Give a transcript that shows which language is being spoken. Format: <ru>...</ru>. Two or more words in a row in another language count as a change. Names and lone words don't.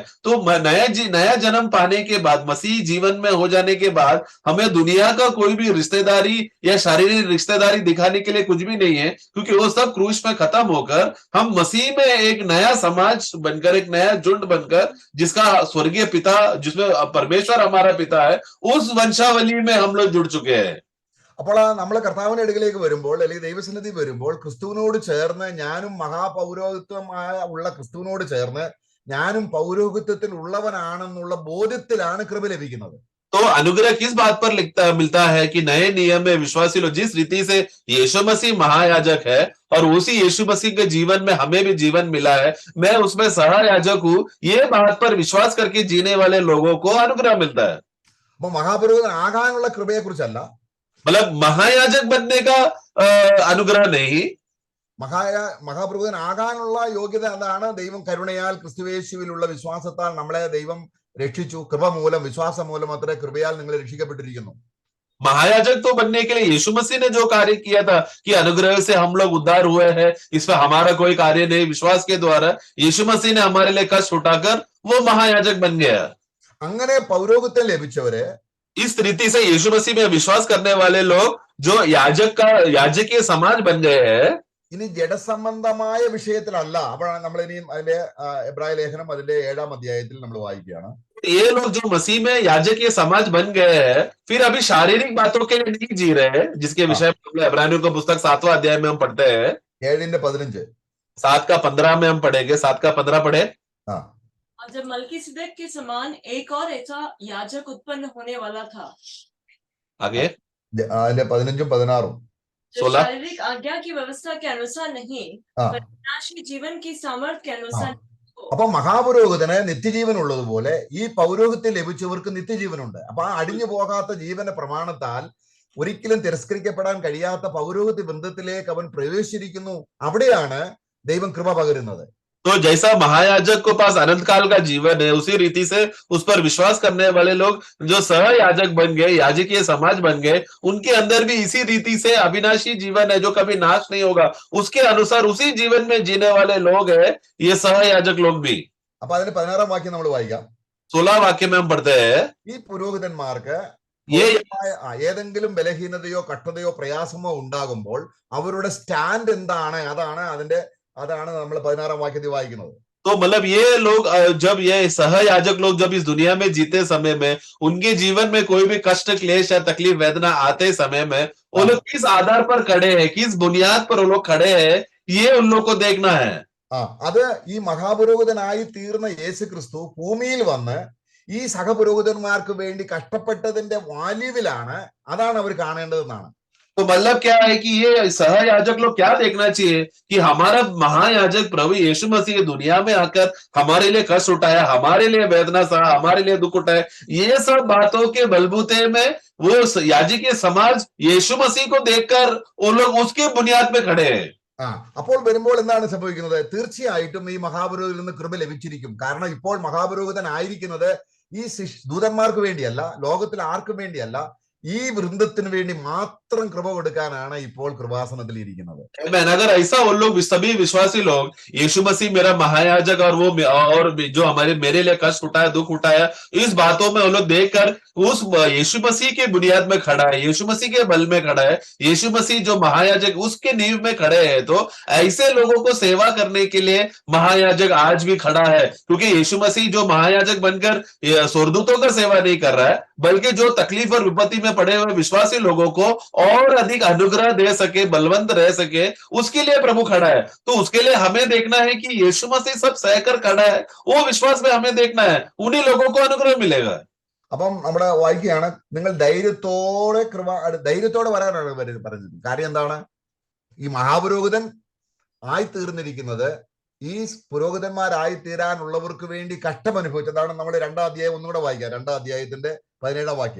<hi>तो नया जन्म पाने के बाद, मसीह जीवन में हो जाने के बाद, हमें दुनिया का कोई भी रिश्तेदारी या शारीरिक रिश्तेदारी दिखाने के लिए कुछ भी नहीं है, क्योंकि वो सब क्रूस में खत्म होकर हम मसीह में एक नया समाज बनकर, एक नया झुंड बनकर, जिसका स्वर्गीय पिता, जिसमें परमेश्वर हमारा पिता है, उस वंशावली में हम लोग जुड़ चुके हैं।</hi> <ml>അപ്പോൾ നമ്മൾ കർത്താവിന്റെ അടുക്കലേക്ക് വരുമ്പോൾ അല്ലെങ്കിൽ ദൈവസന്നിധി വരുമ്പോൾ ക്രിസ്തുവിനോട് ചേർന്ന് ഞാനും മഹാപൗരോഹിത്വമായ ഉള്ള ക്രിസ്തുവിനോട് ചേർന്ന് ഞാനും പൗരോഹിത്യത്തിൽ ഉള്ളവനാണെന്നുള്ള ബോധ്യത്തിലാണ് കൃപ ലഭിക്കുന്നത്. तो अनुग्रह किस बात पर मिलता है कि नए नियम में विश्वासी लोग जिस रीति से यीशु मसीह महायाजक है और उसी यीशु मसीह के जीवन में हमें भी जीवन मिला है, मैं उसमें सहयाजक हूं, ये बात पर विश्वास करके जीने वाले लोगों को अनुग्रह मिलता है. അപ്പൊ മഹാപുരോഹിതൻ ആകാനുള്ള കൃപയെ കുറിച്ചല്ല,</ml> <hi>मतलब महायाजक बनने का अनुग्रह नहीं,</hi> <ml>മഹാപുരോഹിതൻ ആകാനുള്ള യോഗ്യത അതാണ്. ദൈവം കരുണയാൽ ക്രിസ്തുയേശുവിലുള്ള വിശ്വാസത്താൽ നമ്മളെ ദൈവം രക്ഷിച്ചു. കൃപ മൂലം, വിശ്വാസം മൂലം അത്ര കൃപയാൽ നിങ്ങൾ രക്ഷിക്കപ്പെട്ടിരിക്കുന്നു.</ml> <hi>महायाजक तो बनने के लिए यीशु मसीह ने जो कार्य किया था कि अनुग्रह से हम लोग उद्धार हुए हैं, इसमें हमारा कोई कार्य नहीं, विश्वास के द्वारा यीशु मसीह ने हमारे लिए कष्ट उठाकर वो महायाजक बन गया.</hi> <ml>അങ്ങനെ പൗരോഹിത്യം ലഭിച്ചവരെ,</ml> <hi>इस रीति से यीशु मसीह में विश्वास करने वाले लोग जो याजकीय समाज बन गए हैं,</hi> <ml>ഇനി ജഡസംബന്ധമായ വിഷയത്തിലല്ല. അപ്പോഴാണ് നമ്മൾ ഇനിയും അതിന്റെ എബ്രായ ലേഖനം അതിന്റെ 7-ാം അധ്യായത്തിൽ നമ്മൾ വായിക്കുകയാണ്.</ml> <hi>ये लोग जो मसीह में याजकीय समाज बन गए हैं, फिर अभी शारीरिक बातों के लिए नहीं जी रहे हैं, जिसके विषय में इब्रानियों का पुस्तक 7वां अध्याय में हम पढ़ते हैं. 7:15 7 का 15 में हम पढ़ेंगे. 7 का 15 पढ़े. हाँ, और जब मलकीसिदक के समान एक और ऐसा याजक उत्पन्न होने वाला था, आगे</hi> <ml>അതിന്റെ 15-16</ml> <hi>जो 16. शारीरिक आज्ञा की व्यवस्था के अनुसार नहीं, ആ. पर विनाशी जीवन की सामर्थ्य के अनुसार हो.</hi> <ml>അപ്പൊ മഹാപുരോഹിതന് നിത്യജീവൻ ഉള്ളതുപോലെ ഈ പൗരോഹിത്യം ലഭിച്ചവർക്ക് നിത്യജീവനുണ്ട്. അപ്പൊ ആ അടിഞ്ഞു പോകാത്ത ജീവന്റെ പ്രമാണത്താൽ ഒരിക്കലും തിരസ്കരിക്കപ്പെടാൻ കഴിയാത്ത പൗരോഹിത്യ ബന്ധത്തിലേക്ക് അവൻ പ്രവേശിച്ചിരിക്കുന്നു. അവിടെയാണ് ദൈവം കൃപ പകരുന്നത്.</ml> <hi>तो जैसा महायाजक को पास अनंत काल का जीवन है, उसी रीति से उस पर विश्वास करने वाले लोग जो सहयाजक बन गए, याजकीय समाज बन गए, उनके अंदर भी इसी रीति से अविनाशी जीवन है जो कभी नाश नहीं होगा. उसके अनुसार उसी जीवन में जीने वाले लोग हैं ये सहयाजक लोग भी.</hi> <ml>അപ്പൊ അതിന്റെ 16-ാം വാക്യം നമ്മൾ വായിക്കാം.</ml> <hi>16 वाक्य में हम पढ़ते हैं.</hi> <ml>ഈ പുരോഹിതന്മാർക്ക്</ml> <hi>ये</hi> <ml>ഏതെങ്കിലും ബലഹീനതയോ കഷ്ടതയോ പ്രയാസമോ ഉണ്ടാകുമ്പോൾ അവരുടെ സ്റ്റാൻഡ് എന്താണ്, അതാണ് നമ്മൾ 16-ാം വാക്യത്തിൽ വായിക്കുന്നത്.</ml> <hi>तो मतलब ये लोग जब ये सहयाजक लोग जब इस दुनिया में जीते समय में उनके जीवन में कोई भी कष्ट, क्लेश या तकलीफ, वेदना आते समय में वो लोग किस आधार पर खड़े हैं, किस बुनियाद पर वो लोग खड़े हैं, ये उन लोग को देखना है.</hi> <ml>അത് ഈ മഹാപുരോഹിതനായി തീർന്ന യേശു ക്രിസ്തു ഭൂമിയിൽ വന്ന് ഈ സഹപുരോഹിതന്മാർക്ക് വേണ്ടി കഷ്ടപ്പെട്ടതിന്റെ വാല്യൂവിലാണ്, അതാണ് അവർ കാണേണ്ടതെന്നാണ്.</ml> <hi>तो मतलब क्या है कि ये सहयाजक लोग क्या देखना चाहिए कि हमारा महायाजक प्रभु यीशु मसीह दुनिया में आकर हमारे लिए कष्ट उठाया, हमारे लिए वेदना सहा, हमारे लिए दुख उठाया. ये सब बातों के बलबूते में वो याजकीय समाज यीशु मसीह को देखकर वो लोग उसके बुनियाद पे खड़े हैं.</hi> <ml>അപ്പോൾ വരുമ്പോൾ എന്താണ് സംഭവിക്കുന്നത്? തീർച്ചയായിട്ടും ഈ മഹാപുരോഹിതനിൽ നിന്ന് കൃപ ലഭിച്ചിരിക്കും. കാരണം ഇപ്പോൾ മഹാപുരോഹിതൻ ആയിരിക്കുന്നത് ഈ ദൂതന്മാർക്ക് വേണ്ടിയല്ല, ലോകത്തിൽ ആർക്കും വേണ്ടിയല്ല, ഈ വൃന്ദത്തിന് വേണ്ടി മാത്രം കൃപ കൊടുക്കാനാണ് ഇപ്പോൾ കൃപാസനത്തിൽ ഇരിക്കുന്നത്.</ml> <hi>अगर ऐसा वो लोग सभी विश्वासी लोग यीशु मसीह मेरा महायाजक और वो और जो मेरे लिए कष्ट उठाया, दुख उठाया, इस बातों में वो लोग देखकर उस यीशु मसीह के बुनियाद में खड़ा है, यीशु मसीह के बल में खड़ा है, यीशु मसीह जो महायाजक उसके नींव में खड़े हैं, तो ऐसे लोगों को सेवा करने के लिए महायाजक आज भी खड़ा है. क्योंकि यीशु मसीह जो महायाजक बनकर स्वर्गदूतों का सेवा नहीं कर रहा है, बल्कि जो तकलीफ और विपत्ति में पड़े हुए विश्वासी लोगों को और अधिक अनुग्रह दे सके, बलवंत रह सके, उसके लिए प्रभु खड़ा है. तो उसके लिए हमें देखना है कि यीशु मसीह सब सहकर खड़ा है, वो विश्वास में हमें देखना है, उन्हीं लोगों को अनुग्रह मिलेगा.</hi> <ml>അപ്പം നമ്മുടെ വായിക്കുകയാണ്, നിങ്ങൾ ധൈര്യത്തോടെ വരാനാണ് പറഞ്ഞത്. കാര്യം എന്താണ്? ഈ മഹാപുരോഹിതൻ ആയിത്തീർന്നിരിക്കുന്നത് ഈ പുരോഹിതന്മാരായി തീരാനുള്ളവർക്ക് വേണ്ടി കഷ്ടം അനുഭവിച്ചതാണ്. നമ്മൾ 2-ാം അധ്യായം ഒന്നുകൂടെ വായിക്കാം. 2-ാം അധ്യായത്തിന്റെ 17-ാം വാക്യം.</ml>